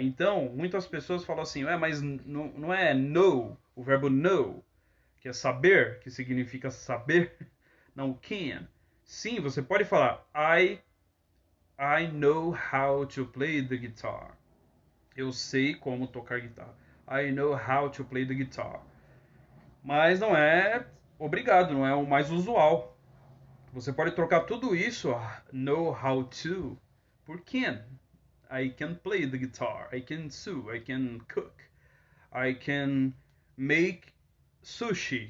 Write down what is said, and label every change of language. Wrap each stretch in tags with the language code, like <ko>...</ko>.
<pt>Então, muitas pessoas falam assim, mas não é know, o verbo know, que é saber, que significa saber, não can. Sim, você pode falar</pt> <en>I know how to play the guitar.</en> <pt>Eu sei como tocar guitarra.</pt> <en>I know how to play the guitar.</en> <pt>Mas não é obrigado, não é o mais usual. Você pode trocar tudo isso, know how to, por can.</pt> <en>I can play the guitar. I can sew. I can cook. I can make sushi.</en>